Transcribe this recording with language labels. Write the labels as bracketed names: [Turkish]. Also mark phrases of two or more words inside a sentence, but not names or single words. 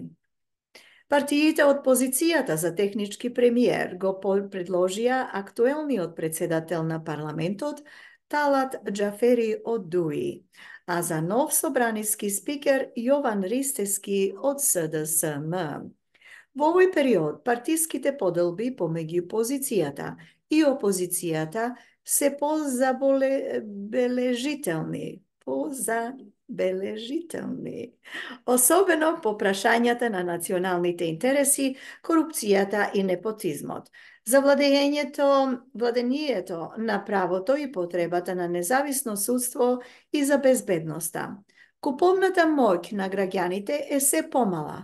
[Macedonian] Партијите од позицијата за технички премијер го предложија актуелни од председател на парламентот Talat Džaferi од DUI, а за нов собранијски спикер Jovan Risteski од SDSM. В овој период партијските поделби помеѓи позицијата и опозицијата се позабележителни. Особено по прашањата на националните интереси, корупцијата и непотизмот. За владењето на правото и потребата на независно судство и за безбедноста. Куповната моќ на граѓаните е се помала.